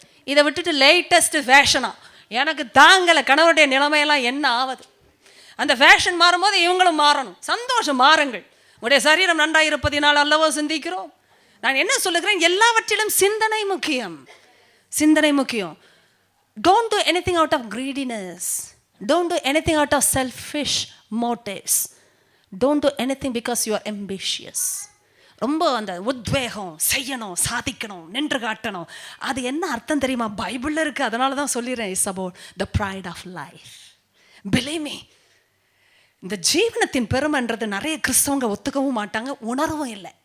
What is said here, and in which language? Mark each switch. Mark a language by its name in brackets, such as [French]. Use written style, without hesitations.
[Tamil] இதை விட்டுட்டு லேட்டஸ்ட் ஃபேஷனா எனக்கு தாங்கலை, கணவருடைய நிலைமையெல்லாம் என்ன ஆகுது. அந்த ஃபேஷன் மாறும்போது இவங்களும் மாறணும். சந்தோஷம், மாறுங்கள். உடைய சரீரம் நன்றாக இருப்பதினால் அல்லவோ சிந்திக்கிறோம். நான் என்ன சொல்லுகிறேன், எல்லாவற்றிலும் சிந்தனை முக்கியம். சிந்தனை முக்கியம். [English] Don't do anything out of greediness. Don't do anything out of selfish motives. Don't do anything because you are ambitious. [Tamil] ரொம்ப அந்த உத்வேகம், செய்யணும், சாதிக்கணும், நின்று காட்டணும், அது என்ன அர்த்தம் தெரியுமா? பைபிளில் இருக்குது. அதனால தான் சொல்லிடுறேன். [English] It's about the pride of life. Believe me, [Tamil] இந்த ஜீவனத்தின் பெருமைன்றது நிறைய கிறிஸ்தவங்க ஒத்துக்கவும் மாட்டாங்க, உணரவும் இல்லை.